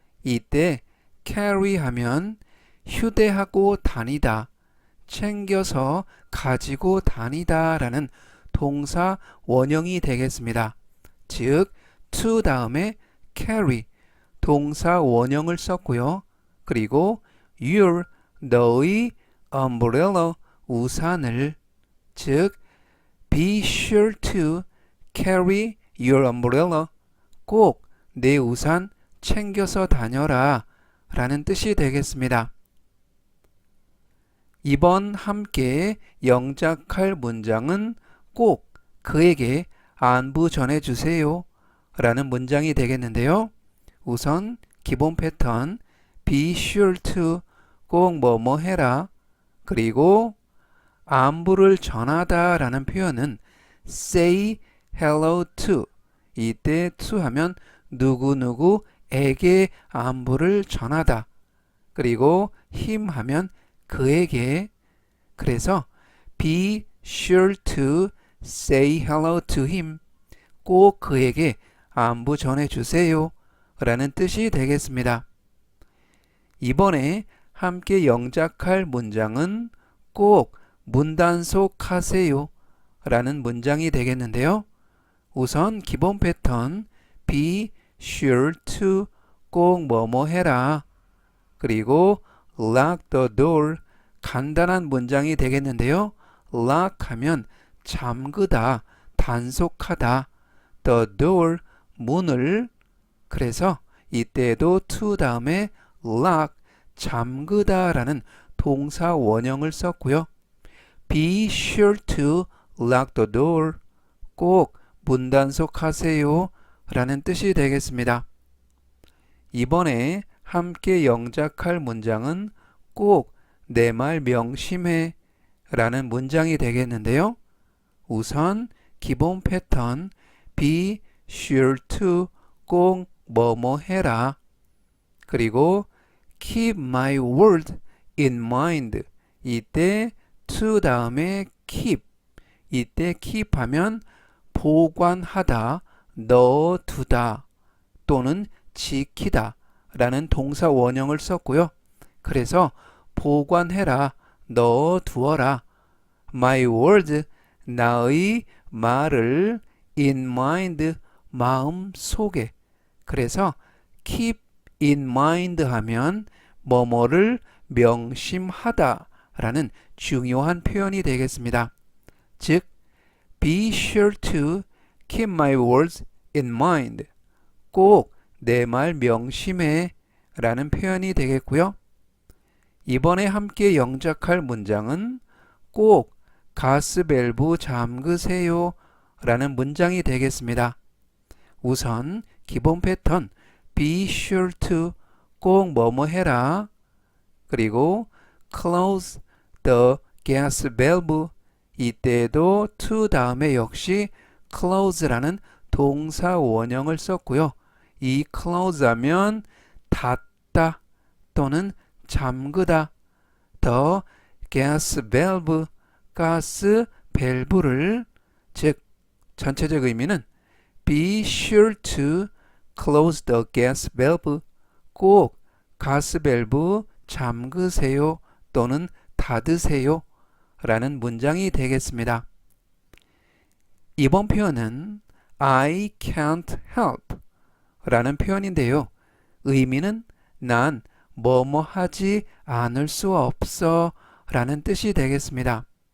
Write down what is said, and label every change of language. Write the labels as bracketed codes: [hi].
[ko] 이때 carry 하면 휴대하고 다니다, 챙겨서 가지고 다니다 라는 동사 원형이 되겠습니다. 즉, to 다음에 carry, 동사 원형을 썼고요. 그리고 [en] your, [ko] 너의 [en] umbrella, [ko] 우산을, 즉 [en] be sure to carry your umbrella. [ko] 꼭 내 우산 챙겨서 다녀라 라는 뜻이 되겠습니다. 이번 함께 영작할 문장은 꼭 그에게 안부 전해주세요 라는 문장이 되겠는데요. 우선 기본 패턴 [en] be sure to, [ko] 꼭 뭐뭐 해라. 그리고 안부를 전하다 라는 표현은 [en] say hello to. [ko] 이때 to 하면 누구누구에게 안부를 전하다. 그리고 him 하면 그에게. 그래서 [en] be sure to say hello to him. [ko] 꼭 그에게 안부 전해주세요 라는 뜻이 되겠습니다. 이번에 함께 영작할 문장은 꼭 문단속 하세요 라는 문장이 되겠는데요. 우선 기본 패턴 [en] be sure to, [ko] 꼭 뭐뭐 해라. 그리고 [en] lock the door, [ko] 간단한 문장이 되겠는데요. lock 하면 잠그다, 단속하다. [en] the door, [ko] 문을. 그래서 이때도 to 다음에 lock, 잠그다 라는 동사 원형을 썼고요. [en] be sure to lock the door, [ko] 꼭 문단속하세요 라는 뜻이 되겠습니다. 이번에 함께 영작할 문장은 꼭 내 말 명심해 라는 문장이 되겠는데요. 우선 기본 패턴 [en] be sure to, [ko] 꼭 뭐뭐 해라. 그리고 [en] keep my word in mind. [ko] 이때 to 다음에 keep. 이때 keep 하면 보관하다, 넣어두다 또는 지키다 라는 동사 원형을 썼고요. 그래서 보관해라, 넣어두어라. [en] my word, [ko] 나의 말을 [en] in mind, [ko] 마음 속에. 그래서 [en] keep in mind [ko] 하면 뭐뭐를 명심하다 라는 중요한 표현이 되겠습니다. 즉 [en] be sure to keep my words in mind. [ko] 꼭 내 말 명심해 라는 표현이 되겠고요. 이번에 함께 영작할 문장은 꼭 가스 밸브 잠그세요 라는 문장이 되겠습니다. 우선 기본 패턴 [en] be sure to, [ko] 꼭 뭐뭐 해라. 그리고 [en] close the gas valve. [ko] 이때도 to 다음에 역시 close라는 동사 원형을 썼고요. 이 close 하면 닫다 또는 잠그다. [en] the gas valve, [ko] 가스 밸브를, 즉 전체적 의미는 [en] be sure to close the gas valve. [ko] 꼭 가스 밸브 잠그세요 또는 닫으세요 라는 문장이 되겠습니다. 이번 표현은 [en] I can't help [ko] 라는 표현인데요. 의미는 난 뭐뭐 하지 않을 수 없어 라는 뜻이 되겠습니다.